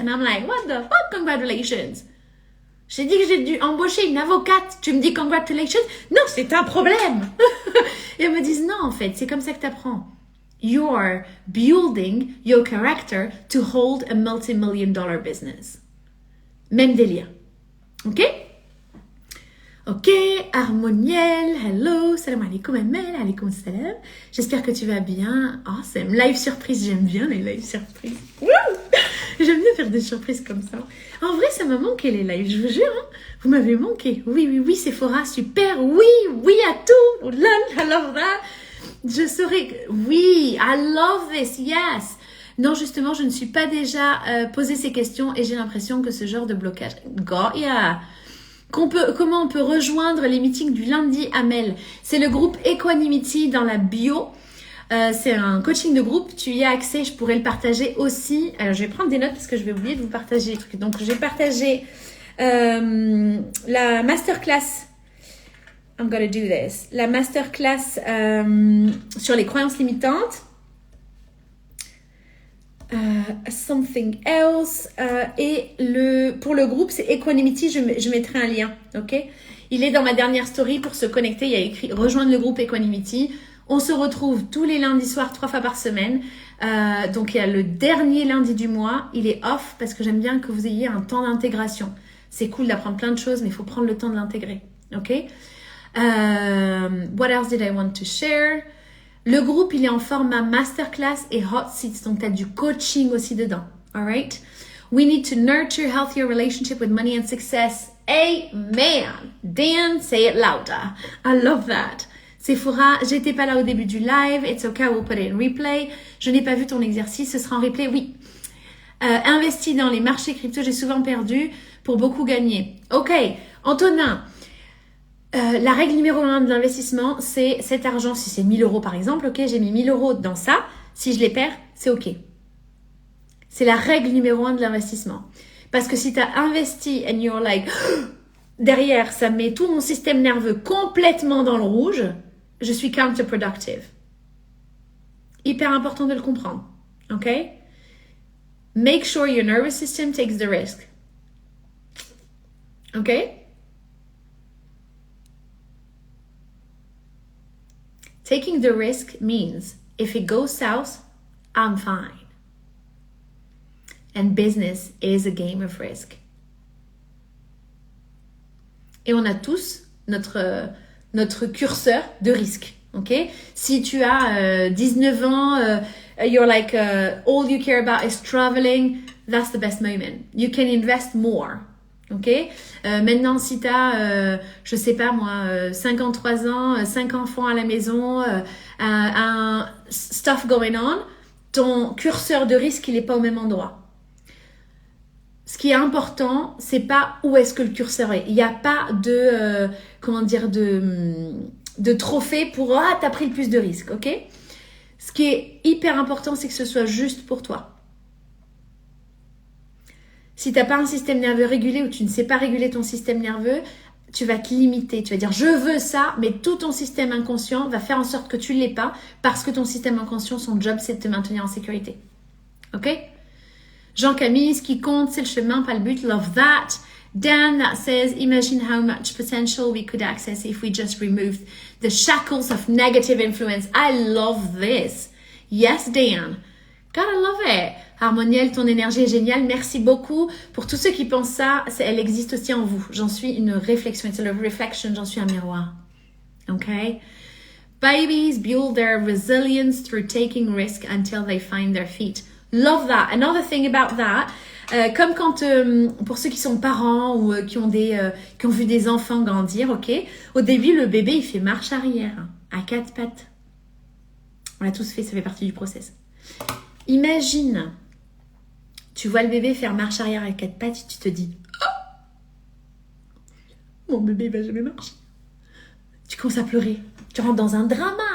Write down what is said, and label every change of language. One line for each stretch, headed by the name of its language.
English: And I'm like, what the fuck, congratulations?
French: J'ai dit que j'ai dû embaucher une avocate. Tu me dis congratulations? Non, c'est un problème. Et elles me disent, non, en fait, c'est comme ça que tu apprends.
English: You are building your character to hold a multi-million-dollar business.
French: Même délire. Ok? Ok, Harmoniel, hello, salam alaikum, Amel, alaikum salam. J'espère que tu vas bien. Awesome. Live surprise, j'aime bien les live surprises. J'aime bien faire des surprises comme ça. En vrai, ça m'a manqué les lives, je vous jure. Hein. Vous m'avez manqué. Oui, Sephora, super. Oui à tout.
English: Oh, I love that.
French: Je saurais. Oui,
English: I love this, yes.
French: Non, justement, je ne suis pas déjà posé ces questions et j'ai l'impression que ce genre de blocage. Goya. Comment on peut rejoindre les meetings du lundi, Amel? C'est le groupe Equanimity dans la bio. C'est un coaching de groupe. Tu y as accès. Je pourrais le partager aussi. Alors, je vais prendre des notes parce que je vais oublier de vous partager les trucs. Donc, j'ai partagé
English: La masterclass, I'm gonna do this.
French: La masterclass sur les croyances limitantes.
English: Something else.
French: Et pour le groupe, c'est Equanimity. Je mettrai un lien, ok? Il est dans ma dernière story pour se connecter. Il y a écrit rejoindre le groupe Equanimity. On se retrouve tous les lundis soirs, 3 fois par semaine. Donc, il y a le dernier lundi du mois. Il est off parce que j'aime bien que vous ayez un temps d'intégration. C'est cool d'apprendre plein de choses, mais il faut prendre le temps de l'intégrer. OK?
English: What else did I want to share?
French: Le groupe, il est en format masterclass et hot seats. Donc, tu as du coaching aussi dedans.
English: All right? We need to nurture healthier relationship with money and success. Amen. Dan, say it louder. I love that.
French: Sephora, j'étais pas là au début du live.
English: It's okay, we'll put it in replay.
French: Je n'ai pas vu ton exercice, ce sera en replay, oui. Investi dans les marchés crypto, j'ai souvent perdu pour beaucoup gagner. Ok, Antonin, la règle numéro 1 de l'investissement, c'est cet argent, si c'est 1000 euros par exemple, ok, j'ai mis 1000 euros dans ça, si je les perds, c'est ok. C'est la règle numéro 1 de l'investissement. Parce que si tu as investi
English: and you're like,
French: derrière, ça met tout mon système nerveux complètement dans le rouge, je suis counterproductive. Hyper important de le comprendre. OK?
English: Make sure your nervous system takes the risk. OK? Taking the risk means if it goes south, I'm fine. And business is a game of risk.
French: Et on a tous notre curseur de risque. Ok? Si tu as 19 ans,
English: you're like, all you care about is traveling, that's the best moment. You can invest more. Ok?
French: Maintenant, si tu as, je sais pas moi, 53 ans, 5 enfants à la maison, un
English: stuff going on,
French: ton curseur de risque, il n'est pas au même endroit. Ce qui est important, c'est pas où est-ce que le curseur est. Il n'y a pas de, de trophée pour « Ah, t'as pris le plus de risques », ok? Ce qui est hyper important, c'est que ce soit juste pour toi. Si tu n'as pas un système nerveux régulé ou tu ne sais pas réguler ton système nerveux, tu vas te limiter. Tu vas dire « Je veux ça », mais tout ton système inconscient va faire en sorte que tu ne l'aies pas parce que ton système inconscient, son job, c'est de te maintenir en sécurité. Ok? Jean-Camille, ce qui compte, c'est le chemin, pas le but.
English: Love that. Dan, that says, imagine how much potential we could access if we just removed the shackles of negative influence. I love this. Yes, Dan. God, I love it.
French: Harmoniel, ton énergie est géniale. Merci beaucoup. Pour tous ceux qui pensent ça, elle existe aussi en vous. J'en suis une réflexion.
English: It's a reflection.
French: J'en suis un miroir. Okay?
English: Babies build their resilience through taking risk until they find their feet. Love that. Another thing about that,
French: comme quand, pour ceux qui sont parents ou qui ont vu des enfants grandir, ok, au début, le bébé, il fait marche arrière, à 4 pattes. On l'a tous fait, ça fait partie du process. Imagine, tu vois le bébé faire marche arrière à 4 pattes et tu te dis, oh, mon bébé, il va jamais marcher. Tu commences à pleurer. Tu rentres dans un drama.